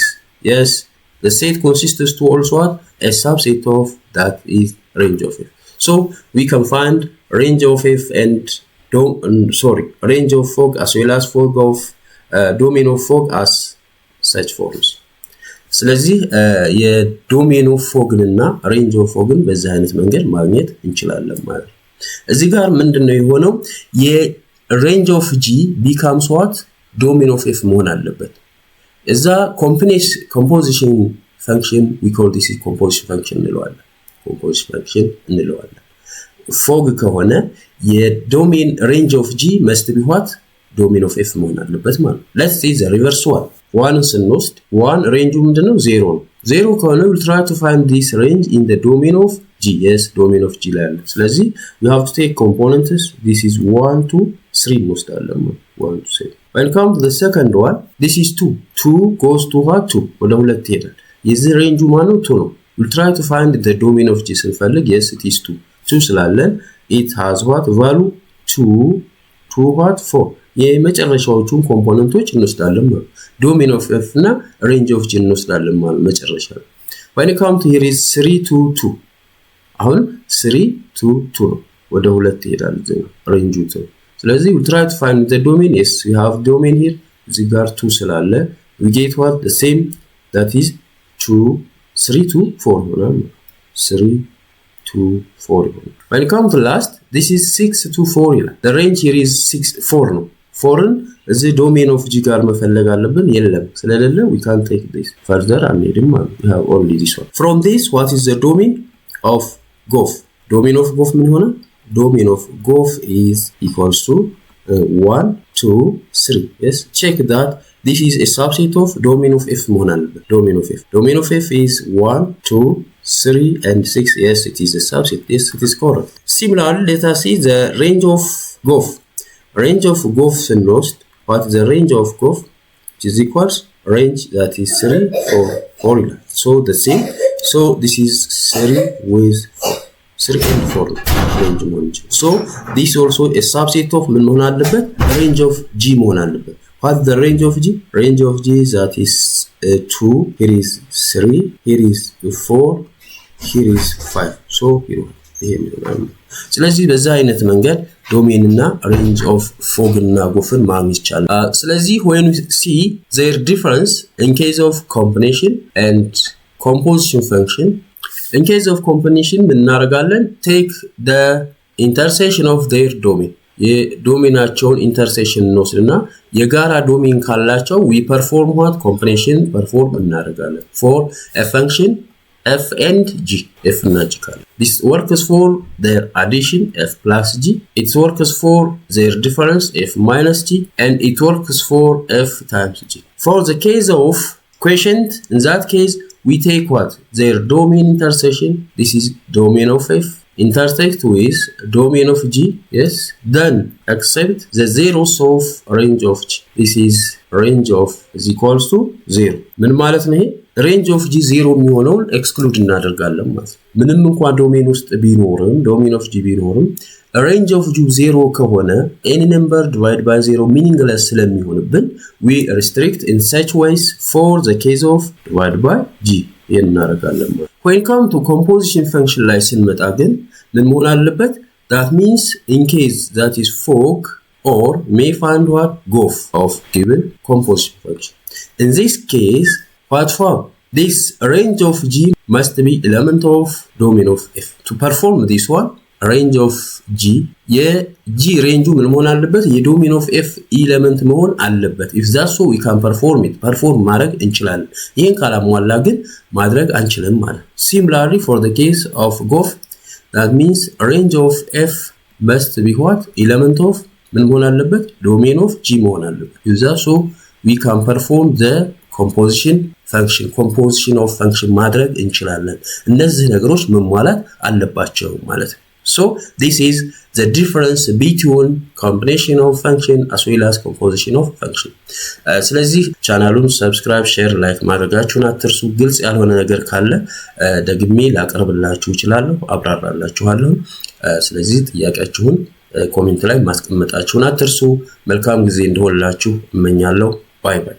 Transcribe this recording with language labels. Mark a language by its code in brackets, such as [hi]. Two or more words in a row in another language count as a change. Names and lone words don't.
[en] Yes, the set consists to also what? A subset of that is range of f. So we can find range of f and range of fog as well as fog of domain of fog as such forms. [am] ስለዚህ [en] የdomain of fogን [am] እና [en] range of fogን [am] በዚህ አይነት መንገድ ማግኘት እንችላለን ማለት ነው። እዚህ ጋር ምንድነው የሆነው የሬንጅ [en] of G becomes what domain of F [am] መሆን አለበት። እዛ [en] composition function we call this composition function እንለዋለን። composition function እንለዋለን። [am] ፎግ ከሆነ የዶሜን [en] range of G must be what domain of F [am] መሆን አለበት ማለት ነው። [en] let's see the reverse one [am] ስንወስድ 1 ሬንጁ ምንድነው 0 ነው። 0 ከሆነ [en] we'll try to find this range in the domain of G. Yes, domain of G [am] ላይ አለ። ስለዚህ [en] we have to take components. This is 1 to 3 እንወስዳለን። 1 to 3. When come to the second one, this is 2. 2 goes to what 2 [am] ወደ 2 ይሄዳል። የዚህ ሬንጁ ማነው 2 ነው። [en] we'll try to find the domain of G ስንፈልግ yes it is 2. 2 ስላለን it has what value 2 to what 4 [am] የመጨረሻዎቹን ኮምፖነንቶች እንወስዳለን ማለት [en] domain of F እና range of G [am] እንወስዳለን ማለት መጨረሻ ነው። [en] when come to here is 3 to 2 አሁን 3 to 2 [am] ነው ወደ 2 ይሄዳል ሬንጁ 2 ስለዚህ [en] we try to find the domain. Yes, we have domain here [am] እዚህ ጋር 2 ስላለ [en] we get what the same that is [am] 3 to 4 ይሆናል [en] 3 to 4 ይሆናል። when come to last this is 6 to 4 ይላል the range here is 4 ነው [am] 4ን እዚህ ዶሜን ኦፍ ጂ ጋር መፈለግ አለብን የለም ስለሌለ we can take this further አንሄድም ማለት [en] we have only this one. From this what is the domain of gof? Domain of gof [am] ምን ሆነ? [en] Domain of gof is equals to 1 2 3. Yes, check that this is a subset of domain of f [am] መሆን አለበት [en] domain of f is 1 2 3 and 6. Yes, it is a subset. Yes, it is correct. Similarly, let us see the range of gof. Range of gof ስንወስድ what is the range of gof which is equals range that is 3 4 ይላል so the same so this is 3 with 4 3 and 4 range መሆን so this also a subset of [am] ምን መሆን አለበት [en] range of g [am] መሆን አለበት [en] what is the range of g that is 2 here is 3 here is 4 here is 5 so here [am] ይሄ ነው ስለዚህ በዛ አይነት መንገድ ዶሜን እና ሬንጅ ኦፍ ፎግ እና ጎፍን ማግኘት ይቻላል። [en] ስለዚህ when we see their difference in case of combination and composition function in case of combination [am] ምን እናደርጋለን [en] take the intersection of their domain [am] የዶሜናቸውን ኢንተርሴክሽን እንወስድና የጋራ ዶሜን ካላቸው [en] we perform what combination perform እናደርጋለን for a function f and g [am] f እና g ካለ [en] this works for their addition f plus g it works for their difference f minus g and it works for f times g. For the case of quotient in that case we take what their domain intersection this is domain of f intersect with domain of g yes then accept the zeros of range of g this is range of is equals to 0 [am] ምን ማለት ነው ይሄ [en] range of g [am] 0 የሚሆነውን ኤክስክሉድ እናደርጋለን ማለት ምንም እንኳን ዶሜን ውስጥ ቢኖርም [en] domain of g ቢኖርም range of g 0 ከሆነ any number divided by 0 meaningless [am] ስለሚሆንብን [en] we restrict in such ways for the case of divided by g እናደርጋለን ማለት when come to composition function [am] ላይ ስንመጣ ግን ምን መሆን አለበት [en] that means in case that is fog or may find what gof of given composition function in this case what for this range of g must be element of domain of f to perform this one range of g g range [am] ምን መሆን አለበት የዶሜን [en] ኦፍ f element [am] መሆን አለበት [en] if that so we can perform [am] ማድረግ እንችላለን ይሄን ካላሟላ ግን ማድረግ አንችልም ማለት [en] similarly for the case of gof that means range of f must be what element of [am] ምን መሆን አለበት [en] domain of g [am] መሆን አለበት [en] if that so we can perform the composition of function [am] ማድረግ እንችላለን እነዚህ ነገሮች መሟላት አለባቸው ማለት ነው [en] so this is the difference between combination of function [am] as well as composition of function ስለዚህ ቻናሉን ሰብስክራይብ ሼር ላይክ ማድረጋችሁን አትርሱ ግልጽ ያልሆነ ነገር ካለ ደግሜ ላቀርብላችሁ እችላለሁ አብራራላችኋለሁ ስለዚህ ጥያቄያችሁን ኮሜንት ላይ ማስቀመጣችሁን አትርሱ መልካም ጊዜ እንደሆነላችሁ እመኛለሁ ባይ ባይ